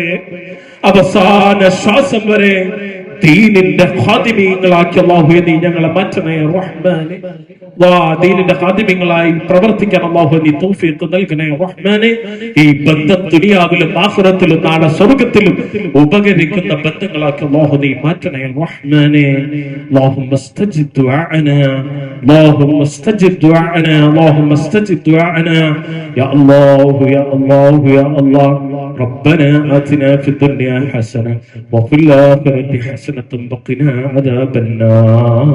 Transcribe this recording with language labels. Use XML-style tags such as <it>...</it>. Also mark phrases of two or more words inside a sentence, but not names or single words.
<ml>അവസാന ശ്വാസം വരെ ദീനിന്റെ ഖാദിമീങ്ങളാക്കി അല്ലാഹുവേ നീ ഞങ്ങളെ മാറ്റണേ റഹ്മാനെ. ദീനിന്റെ ഖാദിമീങ്ങളായി പ്രവർത്തിക്കാൻ അല്ലാഹു നീ തൗഫീഖ് നൽകണേ റഹ്മാനെ. ഈ ബന്ധം ദുനിയാവിലും ആഖിറത്തിലും നാളെ സ്വർഗ്ഗത്തിലും ഉപകരിക്കുന്ന ബന്ധങ്ങളാക്കി അല്ലാഹു നീ മാറ്റണേ റഹ്മാനെ.</ml> <ar>اللهم استجب دعاءنا، اللهم استجب دعاءنا، اللهم استجب دعاءنا يا الله يا الله يا الله. ربنا آتنا في الدنيا حسنة وفي الآخرة حسنة وقنا عذاب النار.</ar>